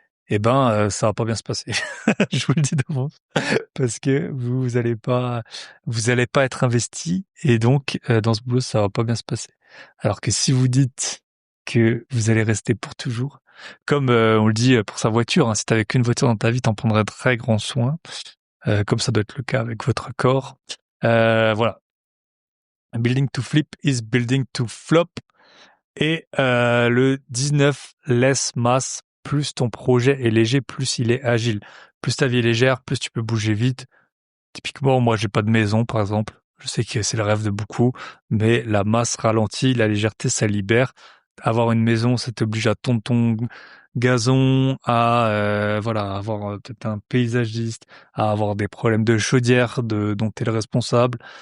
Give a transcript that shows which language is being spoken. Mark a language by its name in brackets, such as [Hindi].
[French] Eh ben, ça va pas bien se passer. Je vous le dis d'avance parce que vous allez pas être investi et donc dans ce boulot ça va pas bien se passer. Alors que si vous dites que vous allez rester pour toujours, comme on le dit pour sa voiture, hein, si t'avais qu'une voiture dans ta vie, t'en prendrais très grand soin, comme ça doit être le cas avec votre corps. [English] Voilà, building to flip is building to flop. [French] Et le 19, laisse masse. Plus ton projet est léger, plus il est agile. Plus ta vie est légère, plus tu peux bouger vite. Typiquement, moi, j'ai pas de maison, par exemple. Je sais que c'est le rêve de beaucoup, mais la masse ralentit, la légèreté, ça libère. Avoir une maison, ça t'oblige à tondre ton gazon, à voilà, avoir peut-être un paysagiste, à avoir des problèmes de chaudière dont tu es le responsable.